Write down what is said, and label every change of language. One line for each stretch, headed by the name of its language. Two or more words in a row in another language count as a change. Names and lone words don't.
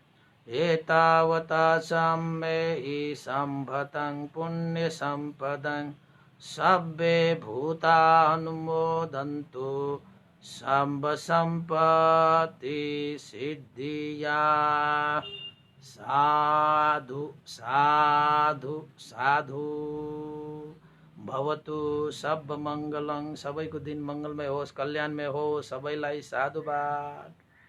Pali: एतावता सम्मेहि सम्भतं पुण्यसम्पदं सब्बे भूता अनुमोदन्तु सब्ब सम्पत्ति सिद्धिया। साधु साधु साधु। भवतु सब मङ्गलं।
Nepali: सबैको दिन मङ्गलमय होस्, कल्याणमय होस्। सबैलाई साधुवाद।